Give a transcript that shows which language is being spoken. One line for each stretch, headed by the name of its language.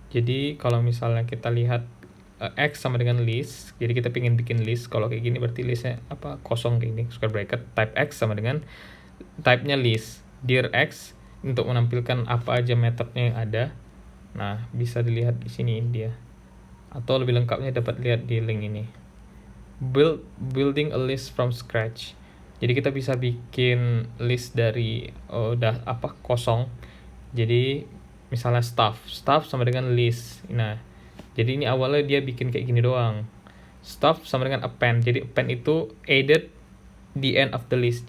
Indonesian: Jadi kalau misalnya kita lihat X sama dengan list, jadi kita pengen bikin list. Kalau kayak gini berarti listnya kosong kayak gini, square bracket. Type X sama dengan type-nya list. Dir X untuk menampilkan apa aja metodenya yang ada. Nah, bisa dilihat di sini dia. Atau lebih lengkapnya dapat lihat di link ini.
English: Building a list from scratch.
Indonesian: Jadi kita bisa bikin list dari kosong. Jadi misalnya staff sama dengan list. Nah, jadi ini awalnya dia bikin kayak gini doang. Staff sama dengan append. Jadi append itu
English: added the end of the list.